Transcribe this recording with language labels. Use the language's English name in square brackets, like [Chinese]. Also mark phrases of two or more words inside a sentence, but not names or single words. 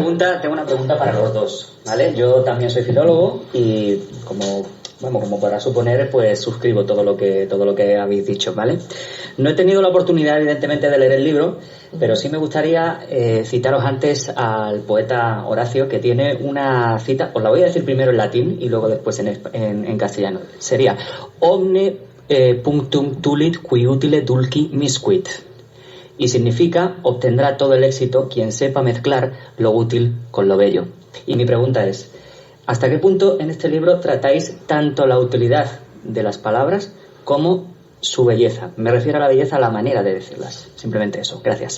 [Spanish] Tengo una pregunta para los dos, ¿vale? Yo también soy filólogo y como podrás suponer, pues suscribo todo lo que habéis dicho, ¿vale? No he tenido la oportunidad, evidentemente, de leer el libro, pero sí me gustaría citaros antes al poeta Horacio, que tiene una cita, os la voy a decir primero en latín y luego después en castellano. [Latin] Sería omne punctum tulit qui utile dulci misquit. [Spanish] Y significa obtendrá todo el éxito quien sepa mezclar lo útil con lo bello. Y mi pregunta es, ¿hasta qué punto en este libro tratáis tanto la utilidad de las palabras como su belleza? Me refiero a la belleza, a la manera de decirlas. Simplemente eso. Gracias.